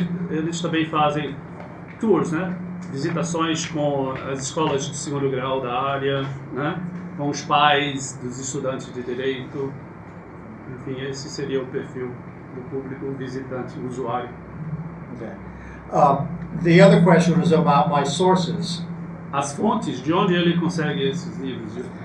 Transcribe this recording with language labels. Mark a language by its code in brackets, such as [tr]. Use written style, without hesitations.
[pt] Eles também fazem tours, né? Visitações com as escolas de segundo grau da área, né? Com os pais dos estudantes de direito. Enfim, esse seria o perfil do público visitante, usuário. [en] Okay. The other question was about my sources. [pt] As fontes, de onde ele consegue esses livros?